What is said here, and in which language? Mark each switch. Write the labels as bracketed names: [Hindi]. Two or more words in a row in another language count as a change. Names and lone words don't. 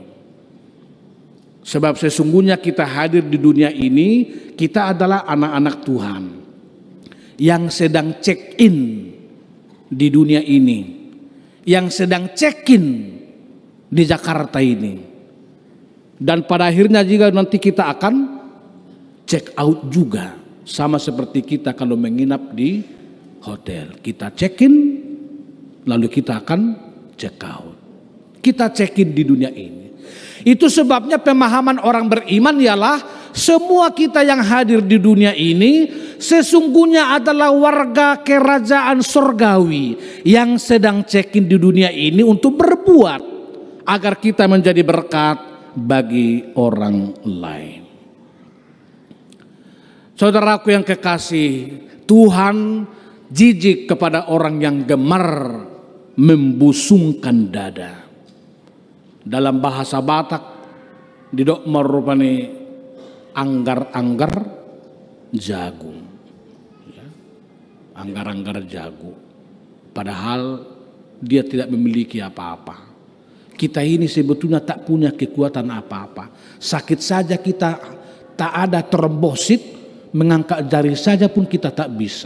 [Indonesian] Sebab sesungguhnya kita hadir di dunia ini, kita adalah anak-anak Tuhan yang sedang check-in di dunia ini, yang sedang check-in di Jakarta ini. Dan pada akhirnya juga nanti kita akan [English] check out [Indonesian] juga, sama seperti kita kalau menginap di hotel. Kita check-in, lalu kita akan [English] check out. [Indonesian] Kita check-in di dunia ini. Itu sebabnya pemahaman orang beriman ialah semua kita yang hadir di dunia ini sesungguhnya adalah warga kerajaan surgawi yang sedang check-in di dunia ini untuk berbuat agar kita menjadi berkat bagi orang lain. Saudaraku yang kekasih, Tuhan jijik kepada orang yang gemar membusungkan dada. Dalam bahasa Batak [Batak Toba] didok merupani anggar-anggar jagung, [Indonesian] ya. [Batak Toba] Anggar-anggar jagung, [Indonesian] padahal dia tidak memiliki apa-apa. Kita ini sebetulnya tak punya kekuatan apa-apa. Sakit saja kita tak ada trombosit, mengangkat jari saja pun kita tak bisa.